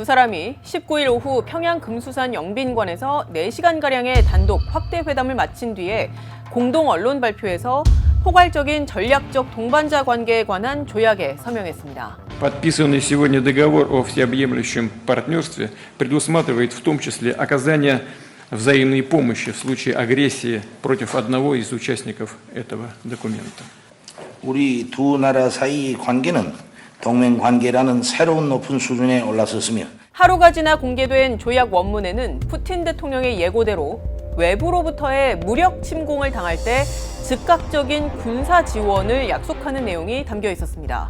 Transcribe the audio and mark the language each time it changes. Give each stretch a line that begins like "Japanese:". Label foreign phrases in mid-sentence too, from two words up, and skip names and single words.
Korean: 사람이 19일 오후 평양 금수산 영빈관에서 4시간가량의 단독 확대 회담을 마친 뒤에 공동 언론 발표에서 포괄적인 전략적 동반자 관계에 관한 조약에 서명했습니다.
Russian: Подписанный сегодня договор о всеобъемлющем партнерстве предусматривает в том числе оказание взаимной помощи в случае агрессии против одного из участников этого документа.
Korean: 우리 두 나라 사이 관계는 동맹 관계라는 새로운 높은 수준에 올라섰으며 하루가 지나 공개된 조약 원문에는 푸틴 대통령의 예고대로 외부로부터의 무력 침공을 당할 때 즉각적인 군사 지원을 약속하는 내용이 담겨 있었습니다.